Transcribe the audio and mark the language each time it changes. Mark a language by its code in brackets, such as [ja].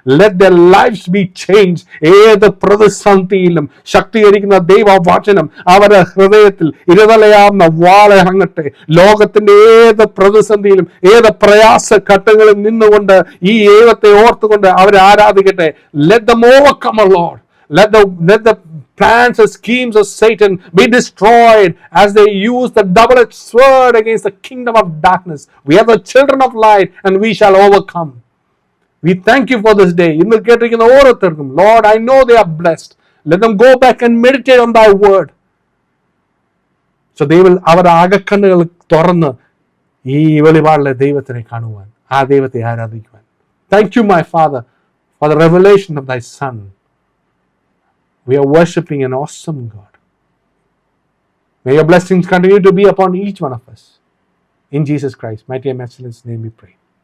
[en] Let their lifes be change. [ml] ഏത് പ്രതിസന്ധിയിലും ശക്തീകരിക്കുന്ന ദൈവവചനം അവരുടെ ഹൃദയത്തിൽ ഇരുതലയാവുന്ന വാളിറങ്ങട്ടെ. ലോകത്തിന്റെ ഏത് പ്രതിസന്ധിയിലും ഏത് പ്രയാസ ഘട്ടങ്ങളിൽ നിന്നുകൊണ്ട് ഈ ദൈവത്തെ ഓർത്തുകൊണ്ട് അവരെ ആരാധിക്കട്ടെ. [en] Let them overcome our Lord. Let the plans and schemes of Satan be destroyed as they use the double-edged sword against the kingdom of darkness. We are the children of light and we shall overcome. We thank you for this day. [ml] ഇന്ന് കേട്ടിരിക്കുന്ന ഓരോരുത്തർക്കും, [en] Lord, I know they are blessed. Let them go back and meditate on thy word. So they will, [ml] അവരുടെ അകക്കണ്ണുകൾ തുറന്ന് ഈ വെളിപാടിലെ ദൈവത്തിനെ കാണുവാൻ, ആ ദൈവത്തെ ആരാധിക്കുവാൻ. [en] Thank you, my Father, for the revelation of thy Son. We are worshiping an awesome God. May your blessings continue to be upon each one of us. In Jesus Christ, mighty and matchless name we pray.